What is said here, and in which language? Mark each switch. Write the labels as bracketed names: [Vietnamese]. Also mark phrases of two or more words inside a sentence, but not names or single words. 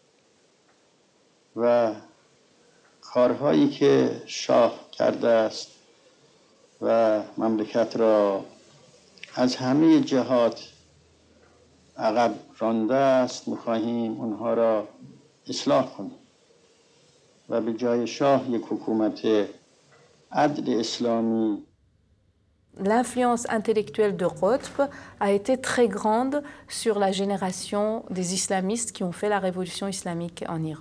[Persian] و کارهایی که شاه کرده است و مملکت را از همه جهات عقب رانده است میخواهیم اونها را اصلاح کنیم و به جای شاه یک حکومت عدل اسلامی. [French] L'influence intellectuelle de Rotb a été très grande sur la génération des islamistes qui ont fait la révolution islamique en Iran.